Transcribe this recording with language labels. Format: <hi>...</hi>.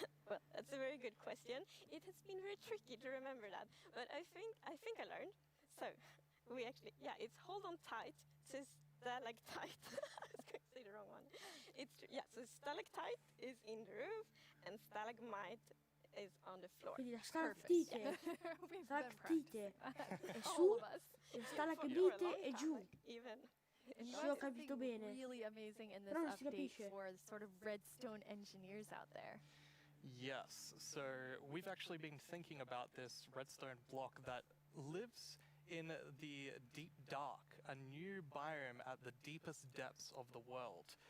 <en>Well, that's a very good question. It has been very tricky to remember that, but I think I learned. So we actually, it's hold on tight to stalactite. I was going to say the wrong one. So stalactite is in the roof and stalagmite is on the floor.</en> <it>Quindi la stalattite, stalactite è su, e stalagmite è giù. Se ho capito bene.</it> <en>Really amazing in this</en> <it>Però non si</it> <en>update</en> <it>capisce.</it> <en>for sort of redstone engineers out there. Yes, so we've actually been thinking about this redstone block that lives in the deep dark, a new biome at the deepest depths of the world.</en>